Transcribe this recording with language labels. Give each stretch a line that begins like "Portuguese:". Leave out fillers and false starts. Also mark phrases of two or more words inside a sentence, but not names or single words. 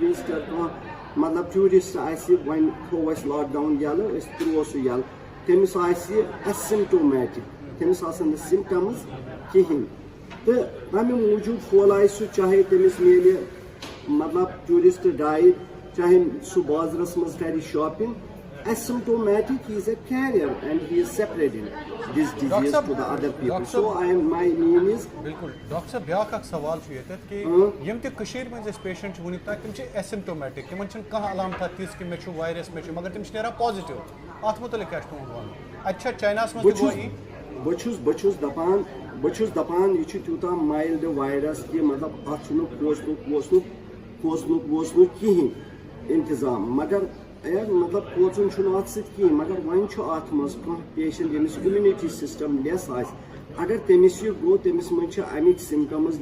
Kashmiri: وِزٹر کانٛہہ مطلب ٹیوٗرِسٹ آسہِ وۄنۍ تھوٚو اَسہِ لاک ڈاوُن یَلہٕ أسۍ ترٛوو سُہ یَلہٕ تٔمِس آسہِ ایسِمٹومیٹِک تٔمِس آسن نہٕ سِمٹمٕز کِہینۍ تہٕ تَمہِ موٗجوٗب پھہلایہِ سُہ چاہے تٔمِس میلہِ مطلب
English: tourist guide
Kashmiri: چاہے سُہ بازرس منٛز کرِ شاپِنگ
English: asymptomatic he is a carrier and he is separating this disease to the other people so my name is
Kashmiri: بالکل ڈاکٹر صاحب بیاکھ اکھ سوال چھُ ییٚتٮ۪تھ کہِ یِم تہِ کٔشیٖرِ منٛز أسۍ پیشنٹ چھِ وُنیُک تام تِم چھِ ایسِمٹومیٹِک تِمن چھنہٕ کانٛہہ علامتھا تِژھ کہِ مےٚ چھُ وایرس مےٚ چھُ مگر تِم چھِ نیران پازِٹِو اتھ مُتعلِق کیاہ چھُ تُہُنٛد وَنُن اَتہِ چھا چایناہس منٛز بہٕ چھُس دپان یہِ چھُ تیوٗتاہ
English: mild virus
Kashmiri: کہِ مطلب اتھ چھُنہٕ کھوژنُک کِہینۍ انتظام مگر مطلب کھوژُن چھُنہٕ اتھ سۭتۍ کِہینۍ مگر وۄنۍ چھُ اتھ منٛز کانٛہہ پیشنٹ ییٚمِس
English: immunity system
Kashmiri: لیس آسہِ اگر تٔمِس یہِ گوٚو تٔمِس منٛز چھِ اَمِکۍ سِمٹمٕز